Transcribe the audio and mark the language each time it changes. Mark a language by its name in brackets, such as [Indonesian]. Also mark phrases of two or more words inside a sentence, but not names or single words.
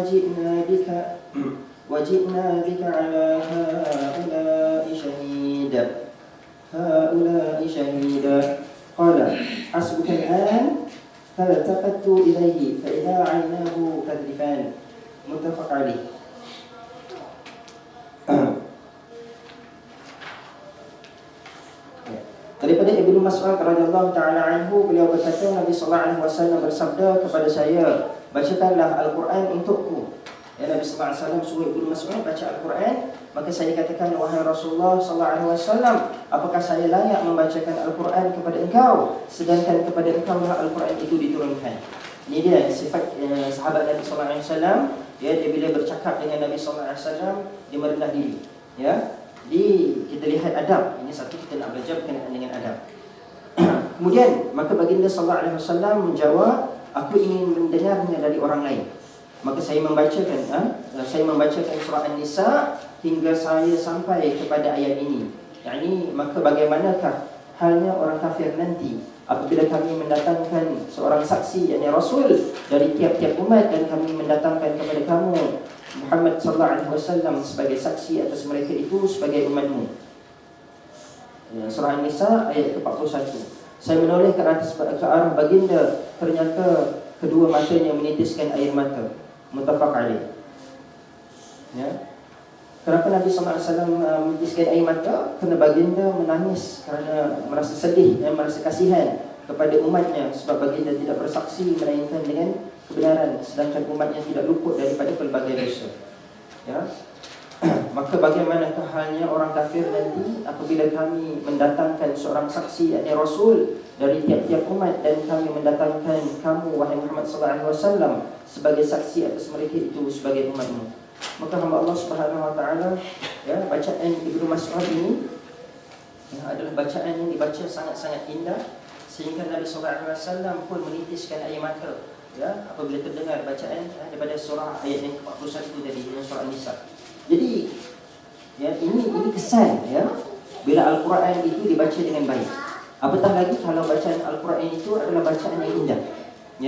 [Arabic] وجئنا بك على هؤلاء شهيدا قال حسبك الآن فالتفت إليه فإذا عيناه تذرفان متفق عليه. [Malay] Daripada Ibnu Mas'ud [Arabic] رضي الله تعالى عنه, [Malay] beliau berkata Nabi [Arabic] صلى الله عليه وسلم [Malay] bersabda kepada saya, bacakanlah Al-Quran untukku. Ya, Nabi [Arabic] صلى الله عليه وسلم [Malay] suruh Ibnu Mas'ud baca Al-Quran, maka saya katakan, wahai Rasulullah [Arabic] صلى الله عليه وسلم, [Malay] apakah saya layak membacakan Al-Quran kepada engkau sedangkan kepada engkau lah Al-Quran itu diturunkan. Ini dia sifat sahabat Nabi [Arabic] صلى الله عليه وسلم, [Malay] ya, dia bila bercakap dengan Nabi [Arabic] صلى الله عليه وسلم [Malay] dia merendah diri, ya. Kita lihat adab. Ini satu, kita nak belajar berkenaan dengan adab. Kemudian maka baginda [Arabic] صلى الله عليه وسلم [Malay] menjawab, aku ingin mendengarnya dari orang lain. Maka saya membacakan surah An-Nisa hingga saya sampai kepada ayat ini. Yakni, maka bagaimanakah halnya orang kafir nanti apabila kami mendatangkan seorang saksi, yakni Rasul dari tiap-tiap umat, dan kami mendatangkan kepada kamu Muhammad [Arabic] صلى الله عليه وسلم [Malay] sebagai saksi atas mereka itu sebagai umatmu. Surah An-Nisa ayat ke-41. Saya menoleh ke arah baginda, ternyata kedua matanya menitiskan air mata. [Arabic] متفق عليه. [Malay] Ya. Kenapa Nabi [Arabic] صلى الله عليه وسلم [Malay] menitiskan air mata? Kerana baginda menangis kerana merasa sedih dan merasa kasihan kepada umatnya, sebab baginda tidak bersaksi melainkan dengan kebenaran, sedangkan umatnya tidak luput daripada pelbagai dosa. Ya. Maka bagaimanakah halnya orang kafir nanti apabila kami mendatangkan seorang saksi, yakni Rasul dari tiap-tiap umat, dan kami mendatangkan kamu wahai Muhammad [Arabic] صلى الله عليه وسلم [Malay] sebagai saksi atas mereka itu sebagai umatmu. Maka hamba Allah [Arabic] سبحانه وتعالى, [Malay] ya, bacaan Ibnu Mas'ud ini, ya, adalah bacaan yang dibaca sangat-sangat indah sehingga Nabi [Arabic] صلى الله عليه وسلم [Malay] pun menitiskan air mata, ya, apabila terdengar bacaan daripada surah ayat yang ke-41 tadi, surah An-Nisa. Jadi, ya, ini kesan, ya, bila Al-Quran itu dibaca dengan baik. Apatah lagi kalau bacaan Al-Quran itu adalah bacaan yang indah, ya.